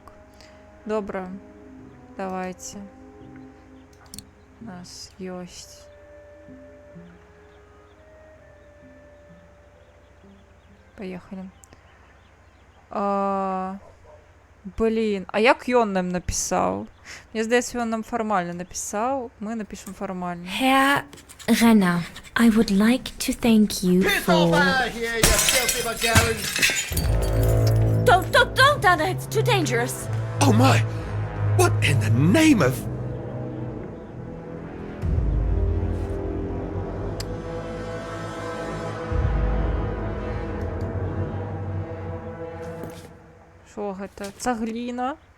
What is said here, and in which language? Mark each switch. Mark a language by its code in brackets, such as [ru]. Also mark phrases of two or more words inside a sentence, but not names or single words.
[be] Добра, давайте. У нас ёсць. [ru] Поехали. [be] Блин, а як ён нам написал? Мне здаецца, ён нам фармальна написал. [ru] Мы напишем фармальна. [en] Herr Renner, I would like to thank you for... Don't, Anna, it's too dangerous. Oh my! What in the name of... [be] Що гэта? Цагліна?